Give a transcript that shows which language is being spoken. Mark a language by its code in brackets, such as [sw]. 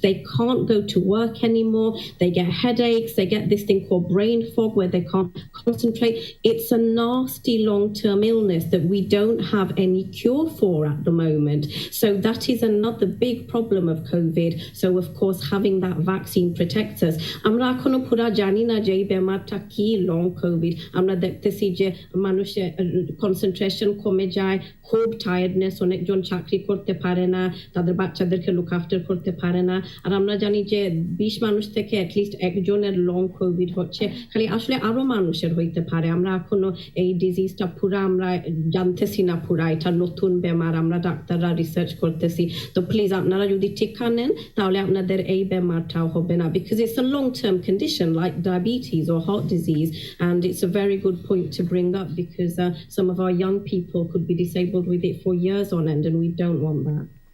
[en] They can't go to work anymore. They get headaches. They get this thing called brain fog where they can't concentrate. It's a nasty long-term illness that we don't have any cure for at the moment. So that is another big problem of COVID. So of course, having that vaccine protects us. [bn] আমরা এখনো পুরা জানি না যে এই ব্যাপারটা কি long Covid আমরা দেখতেছি যে মানুষের কনসেন্ট্রেশন কমে কমে যায়, খুব টায়ার্ডনেস, অনেকজন চাকরি করতে পারে না, তাদের বাচ্চাদেরকে লুক আফটার করতে পারে না। আর আমরা জানি যে 20 মানুষ থেকে অ্যাটলিস্ট একজনের লং কোভিড হচ্ছে, খালি আসলে আরো মানুষের হইতে পারে। আমরা এখনো এই ডিজিজটা পুরা আমরা জানতেছি না, পুরা এটা নতুন বেমার, আমরা ডাক্তাররা রিসার্চ করতেছি। তো প্লিজ আপনারা যদি টিকা নেন তাহলে আপনাদের এই বেমারটাও হবে না, [en] because it's a long term condition like diabetes or heart disease, and it's a very good point to bring up, because some of our young people could be disabled with it for years on end, and we don't want that.